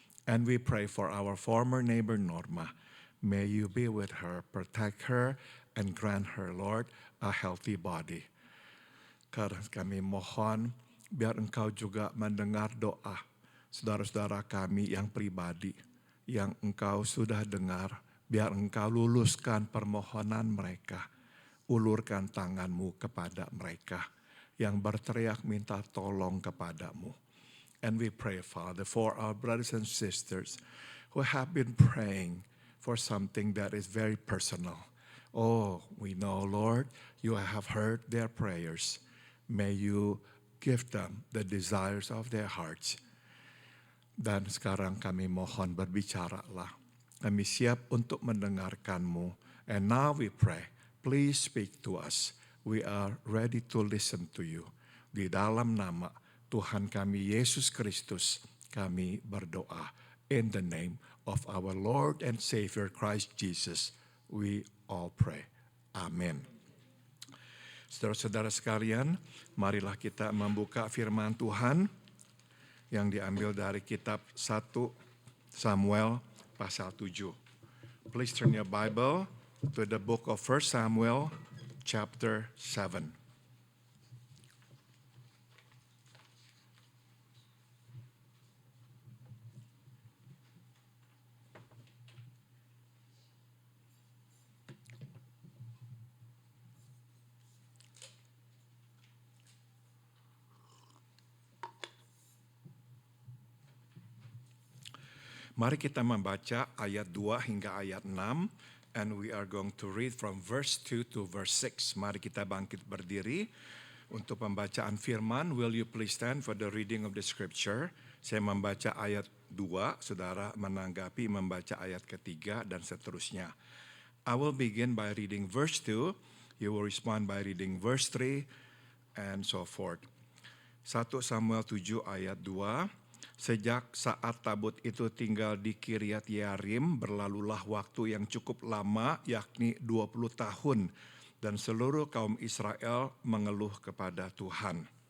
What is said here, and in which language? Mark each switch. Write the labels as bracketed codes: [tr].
[en] And we pray for our former neighbor Norma. May you be with her, protect her, and grant her, Lord, a healthy body. [id] Karena kami mohon, biar Engkau juga mendengar doa saudara-saudara kami yang pribadi, yang Engkau sudah dengar, biar Engkau luluskan permohonan mereka. Ulurkan tangan-Mu kepada mereka yang berteriak minta tolong kepada-Mu. [en] And we pray, Father, for our brothers and sisters who have been praying for something that is very personal. Oh, we know, Lord, you have heard their prayers. May you give them the desires of their hearts. [id] Dan sekarang kami mohon berbicaralah. Kami siap untuk mendengarkan-Mu. [en] And now we pray, please speak to us. We are ready to listen to you. [id] Di dalam nama Tuhan kami Yesus Kristus, kami berdoa. [en] In the name of our Lord and Savior Christ Jesus, we all pray. Amen. [id] Saudara-saudara sekalian, marilah kita membuka firman Tuhan yang diambil dari kitab 1 Samuel pasal 7. [en] Please turn your Bible to the book of 1 Samuel chapter 7. [id] Mari kita membaca ayat 2 hingga ayat 6, [en] and we are going to read from verse 2 to verse 6. [id] Mari kita bangkit berdiri untuk pembacaan firman. [en] Will you please stand for the reading of the scripture? [id] Saya membaca ayat 2, saudara menanggapi membaca ayat ketiga dan seterusnya. [en] I will begin by reading verse 2, you will respond by reading verse 3, and so forth. [id] 1 Samuel 7 ayat 2. Sejak saat tabut itu tinggal di Kiryat Yearim, berlalulah waktu yang cukup lama, yakni 20 tahun, dan seluruh kaum Israel mengeluh kepada Tuhan.